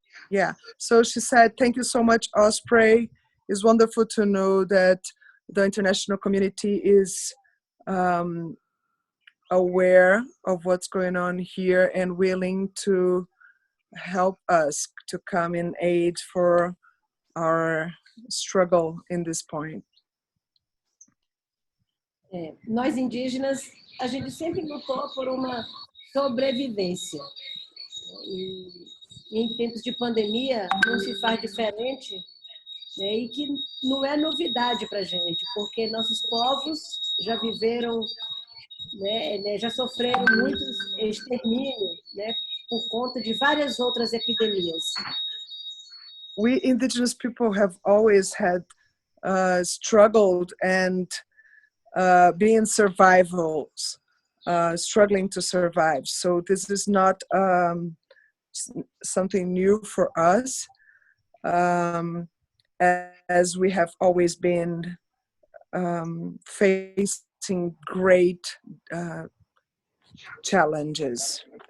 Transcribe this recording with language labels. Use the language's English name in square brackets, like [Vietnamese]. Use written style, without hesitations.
[English] Yeah, so she said, thank you so much, Osprey. It's wonderful to know that the international community is aware of what's going on here and willing to help us to come in aid for our struggle in this point. [Portuguese] Nós indígenas, a gente sempre lutou por uma sobrevivência. E em tempos de pandemia não se faz diferente, e que não é novidade para a gente, porque nossos povos já viveram, já sofreram muitos extermínios, por conta de várias outras epidemias. [English] We indigenous people have always had struggled and being survivals, struggling to survive. So this is not something new for us, as we have always been facing great challenges.